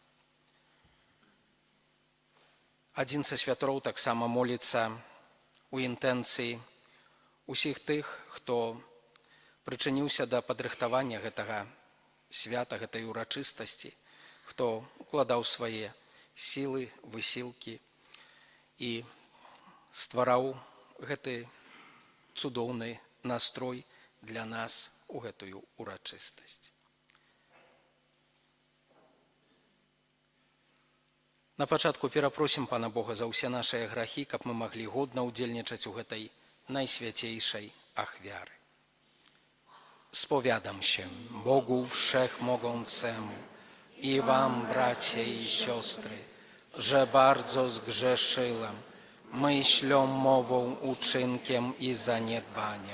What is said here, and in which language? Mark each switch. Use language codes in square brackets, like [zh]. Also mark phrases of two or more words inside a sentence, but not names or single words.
[be] Адзін са святароў таксама моліцца у інтэнцыі усіх тых, хто прычыніўся да падрыхтавання гэтага свята, гэтай урачыстасці, хто укладаў свае сілы, высілкі і ствараў гэты цудоўны настрой для нас у гэтую урачыстасць. На пачатку перапросім Пана Бога за ўсе нашыя грахі, каб мы маглі годна ўдзельнічаць у гэтай [pl] najświętejszej achwiary. Spowiadam się Bogu Wszechmogącemu i wam, bracia i siostry, że bardzo zgrzeszyłem myślą, mową, uczynkiem i zaniedbaniem.